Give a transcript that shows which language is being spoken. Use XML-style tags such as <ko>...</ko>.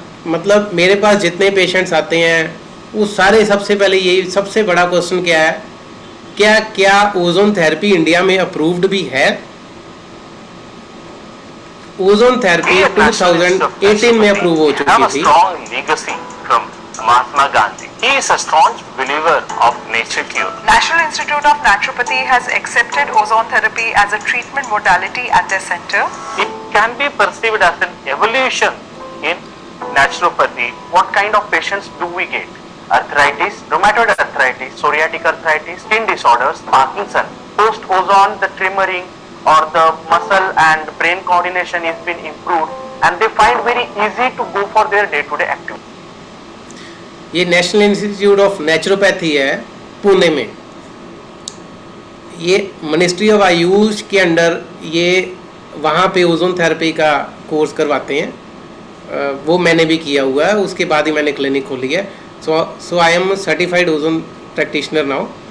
<hi>मतलब मेरे पास जितने पेशेंट्स आते हैं वो सारे, सबसे पहले यही सबसे बड़ा क्वेश्चन क्या है, क्या ओजोन थेरेपी इंडिया में अप्रूव्ड भी है? ओजोन थेरेपी 2018 में अप्रूव हो चुकी थी।</hi> <en>Mahatma Gandhi. He is a staunch believer of nature cure. National Institute of Naturopathy has accepted ozone therapy as a treatment modality at their center. It can be perceived as an evolution in naturopathy. What kind of patients do we get? Arthritis, rheumatoid arthritis, psoriatic arthritis, skin disorders, Parkinson. Post-ozone, the tremoring or the muscle and brain coordination has been improved and they find very easy to go for their day-to-day activities.</en> <hi>ये national institute of naturopathy है पुणे में, ये ministry of Ayush के under ये वहाँ पे ozone therapy का course करवाते हैं। वो मैंने भी किया हुआ है, उसके बाद ही मैंने क्लिनिक खोली है।</hi> <en>So I am certified ozone practitioner now.</en>